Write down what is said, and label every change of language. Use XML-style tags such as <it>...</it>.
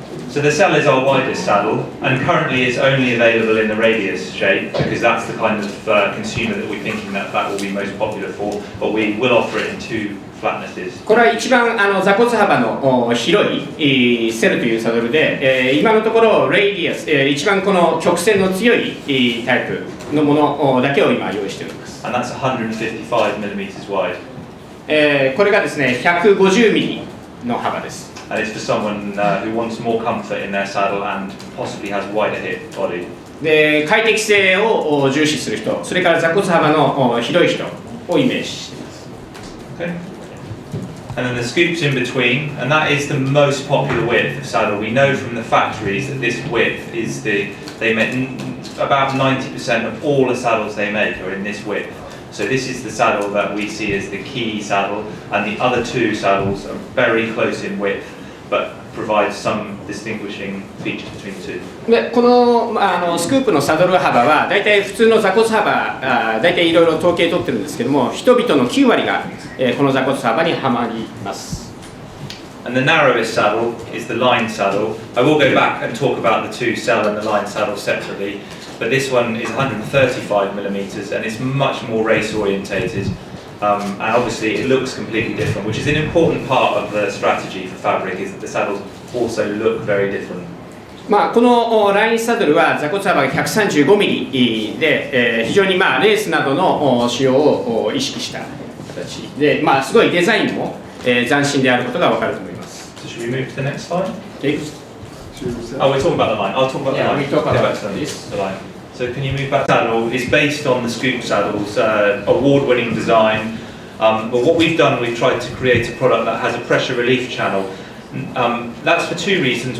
<en>So the cell is our widest saddle, and currently it's only available in the radius shape because that's the kind of consumer that we're thinking that will be most popular for. But we will offer it in 2 flatnesses.</en> <ja>これは一番座骨幅の広いセルというサドルで、今のところレイディアス、一番この曲線の強いタイプのものだけを今用意しております。</ja> <en>And that's 155 millimeters wide.</en> <ja>これがですね、150ミリの幅です。</ja> <en>And it's for someone who wants more comfort in their saddle and possibly has wider hip body.</en> <ja>で快適性を重視する人、それから座骨幅の広い人をイメージしています。</ja> <en>Okay. And then the scoops in between, and that is the most popular width of saddle. We know from the factories that this width is they make about 90% of all the saddles they make are in this width. So this is the saddle that we see as the key saddle, and the other two saddles are very close in width, but provide some distinguishing features between the two.</en> <ja>でこの、スクープのサドル幅はだいたい普通の座骨幅だいたいいろいろ統計取ってるんですけども、人々の9割が、この座骨幅にはまります。</ja> <en>And the narrowest saddle is the line saddle. I will go back and talk about the two cell and the line saddle separately, but this one is 135 millimeters and it's much more race orientated. And obviously it looks completely different, which is an important part of the strategy for Fabric, is that the saddles also look very different.</en> <ja>このラインサドルは座骨幅が135ミリで、非常にレースなどの使用を意識した形で、すごいデザインも、斬新であることが分かると思います。</ja> <en>So should we move to the next slide? Oh, we're talking about the line. I'll talk about the line. We talk about the line. So can you move back? Saddle is based on the Scoop saddle's award-winning design. But what we've done, we've tried to create a product that has a pressure relief channel. That's for two reasons.</en>